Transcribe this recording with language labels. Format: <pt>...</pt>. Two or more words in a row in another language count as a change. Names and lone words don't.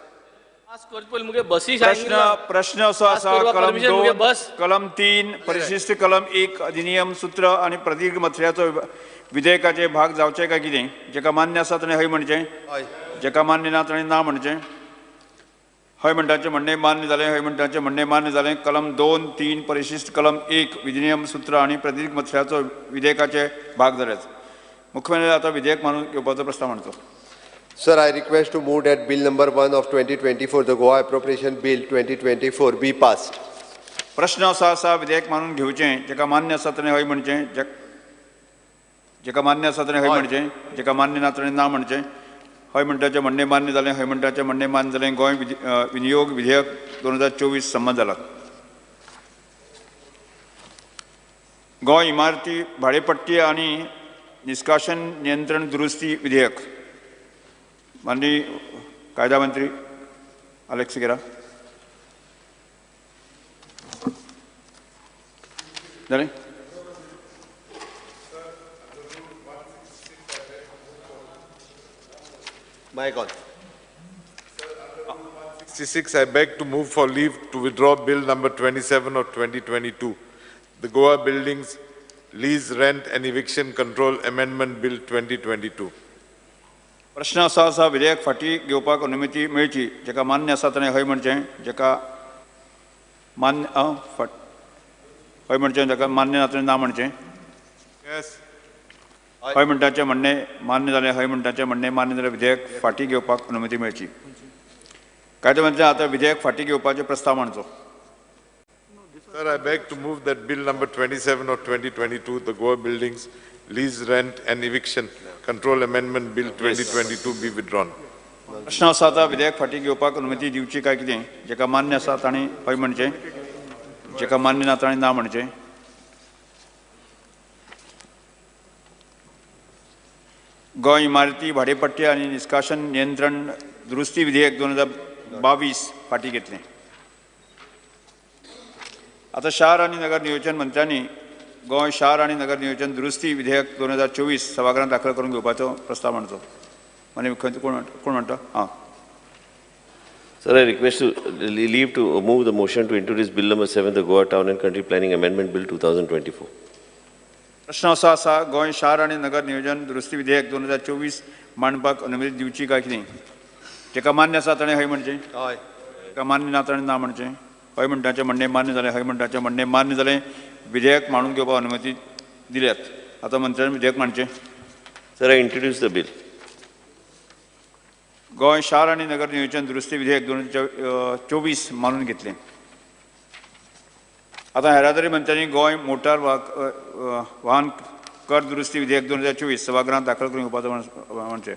<kok>प्रश्न असो आसा कलम 3 परिशिष्ट कलम 1 अधिनियम सूत्र आणि प्रतीक मथळ्याचो विधेयकाचे भाग जावचे काय कितें जेका मान्य आसा ताणें हय म्हणचें जेका मान्य ना ताणें ना म्हणचें हय म्हणटाचें म्हणणें मान्य जालें हय म्हणटाचें म्हणणें मान्य जालें कलम 2, 3 परिशिष्ट कलम 1 विधिनियम सूत्र आणि प्रतीक मथळ्याचो विधेयकाचे भाग जाल्यात मुख्यमंत्री आता विधेयक मानून घेवपाचो प्रस्ताव मांडचो</kok> <en>Sir, I request to move that Bill number 1 of 2024, the Goa Appropriation Bill 2024, be passed.</en> <kok>प्रश्न असो आसा विधेयक मानून घेवचें जेका मान्य आसा ताणें हय म्हणचें जेका मान्य आसा ताणें हय म्हणचें जेका मान्य ना ताणें ना म्हणचें हय म्हणटाचें म्हणणें मान्य जालें हय म्हणटाचें म्हणणें मान्य जालें गोंय विनियोग विधेयक 2024 संमत जाला गोंय इमारती भाडेपट्टी आनी निष्कासन नियंत्रण दुरुस्ती विधेयक माननीय कायदा मंत्री अलेक्स गेरा जालें</kok> <en>Mic on. 66, I beg to move for leave to withdraw Bill number 27 of 2022, the Goa Buildings Lease, Rent and Eviction Control Amendment Bill 2022.</en> <kok>प्रश्न असा आसा विधेयक फाटी घेवपाक अनुमती मेळची जेका मान्य आसा ताणें हय म्हणचें जेका मान्य हय म्हणचें जेका मान्य ना ताणें ना म्हणचें हय म्हणटाचें म्हणणें मान्य जालें हय म्हणटाचें म्हणणें मान्य जालें विधेयक फाटी घेवपाक अनुमती मेळची कायदो मंत्री आतां विधेयक फाटी घेवपाचो प्रस्ताव मांडचो</kok> <en>Sir, I beg to move that Bill number 27 of 2022, the Goa Buildings Lease, Rent and Eviction Control Amendment Bill 2022 be withdrawn.</en> <kok>प्रश्न आसा आतां विधेयक फाटी घेवपाक अनुमती दिवची काय कितें जेका मान्य आसा ताणें हय म्हणचें जेका मान्य ना ताणें ना म्हणचें. गोंय इमारती भाडेपट्टी आनी निश्काशन नियंत्रण दुरुस्ती विधेयक 2022 फाटीं घेतलें. आतां शार आनी नगर नियोजन मंत्र्यांनी गोंय शार आनी नगर नियोजन दुरुस्ती विधेयक 2024 सभागृहांत दाखल करून घेवपाचो प्रस्ताव मांडचो. आनी कोण म्हणटा? हां.</kok> <en>Sir, I request to leave to move the motion to introduce Bill number 7, the Goa Town and Country Planning Amendment Bill 2024.</en> <kok>प्रश्न असो आसा, गोंय शार आनी नगर नियोजन दुरुस्ती विधेयक 2024 मांडपाक अनुमती दिवची काय कितें? जेका मान्य आसा ताणें हय म्हणचें. हय. जेका मान्य ना ताणें ना म्हणचें. हय म्हणटाचें म्हणणें मान्य जालें, हय म्हणटाचें म्हणणें मान्य जालें. विधेयक मांडून घेवपाक अनुमती दिल्यात. आतां मंत्र्यान विधेयक मांडचें.</kok> <en>Sir, I introduce the bill.</en> <kok>गोंय शार आनी नगर नियोजन दुरुस्ती विधेयक 2024 मानून घेतलें. आतां येरादारी मंत्र्यांनी गोंय मोटार वाहन कर दुरुस्ती विधेयक 2024 सभागृहांत दाखल करून घेवपाचो म्हणचें.</kok>